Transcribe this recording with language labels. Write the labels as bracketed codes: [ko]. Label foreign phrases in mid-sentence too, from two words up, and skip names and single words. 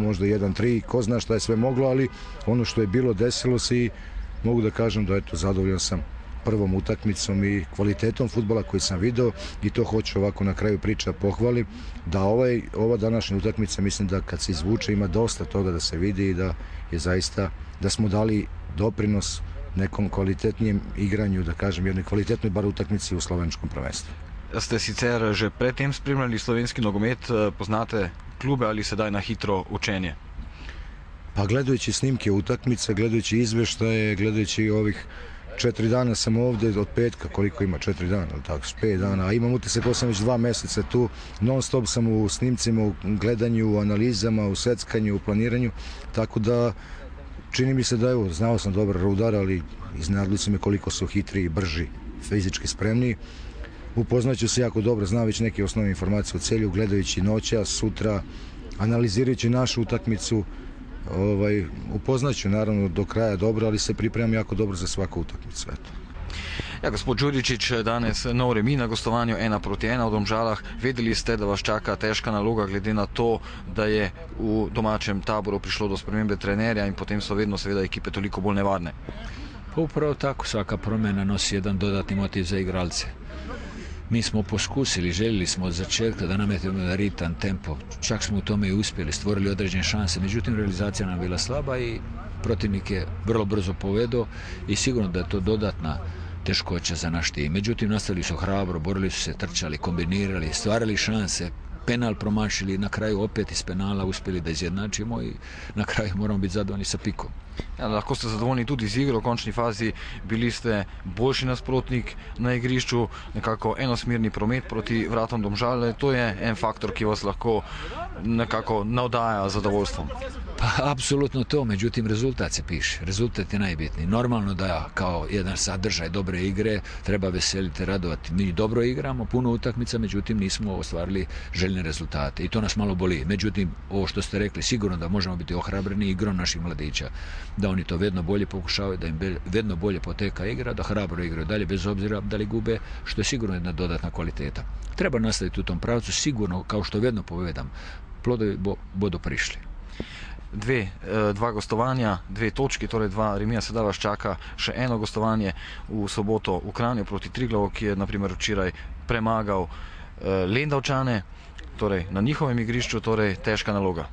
[sr] možda 1-3, ko zna šta je sve moglo, ali ono što je bilo desilo se i mogu da kažem da zadovoljan sam prvom utakmicom i kvalitetom fudbala koji sam video i to hoću ovako na kraju priča pohvalim, da ova današnja utakmica, mislim da kad se izvuče ima dosta toga da se vidi i da je zaista, da smo dali doprinos nekom kvalitetnijem igranju, da kažem, jednoj kvalitetnoj bar utakmici u slovenskom prvenstvu. [sl] Ste sicer že predtem spremljali slovenski nogomet, poznate klube ali sedaj na hitro učenje? [sr] Pa gledajući snimke utakmice, gledajući izveštaje, gledajući ovih 4 dana sam ovde, od petka, koliko ima, 4 dana, tako, 5 dana, a imam utisak da sam već 2 meseca tu, non stop sam u snimcima, u gledanju, u analizama, u seckanju, u planiranju, tako da čini mi se da, evo, znao sam dobar Rudar, ali iznenadili su me koliko su hitri, brži, fizički spremniji. Upoznaću se jako dobro, znam već neke osnovne informacije o Celju, gledajući noćas, sutra, analizirajući našu utakmicu. Upoznaću naravno do kraja dobro, ali se pripremam jako dobro za svaku utakmicu. [sl] Ja, gospod Đuričić, danes nov remi na gostovanju 1-1 v Domžalah. Vedeli ste, da vas čaka težka naloga, glede na to, da je v domačem taboru prišlo do spremembe trenerja in potem so vedno seveda ekipe toliko bolj nevarne. [hr] Pa upravo tako, svaka promjena nosi jedan dodatni motiv za igralce. Mi smo poskusili, željeli smo od začetka da nametimo na ritam, tempo. Čak smo u tome i uspjeli, stvorili određene šanse. Međutim, realizacija nam bila slaba i protivnik je vrlo brzo povedao i sigurno da je to dodatna teškoća za naš tim. Međutim, nastavili su hrabro, borili su se, trčali, kombinirali, stvarali šanse, penal promašili, na kraju opet iz penala uspjeli da izjednačimo i na kraju moramo biti zadovoljni sa pikom. [sl] Ja, lahko ste zadovoljni tudi z igro v končni fazi, bili ste boljši nasprotnik na igrišču, nekako enosmerni promet proti vratom Domžale, to je en faktor, ki vas lahko nekako navdaja zadovoljstvom. [hr] Pa apsolutno to, međutim rezultat se piše, rezultat je najbitniji. Normalno da kao jedan sadržaj dobre igre treba veseliti, radovati. Mi dobro igramo, puno utakmica, međutim nismo ostvarili željene rezultate i to nas malo boli. Međutim, ovo što ste rekli, sigurno da možemo biti ohrabreni igrom naših mladića, da oni to vedno bolje pokušavaju, da im [sl] vedno bolje poteka igra, [hr] da hrabro igraju dalje bez obzira da li gube, što je sigurno jedna dodatna kvaliteta. Treba nastaviti u tom pravcu, sigurno, kao što [sl] vedno povedam, [hr] plodovi [sl] bodo prišli. Dva gostovanja, 2 točki, torej 2 remija, sedaj vas čaka še eno gostovanje v soboto v Kranju proti Triglavu, ki je naprimer včeraj premagal Lendavčane, torej na njihovem igrišču, torej težka naloga.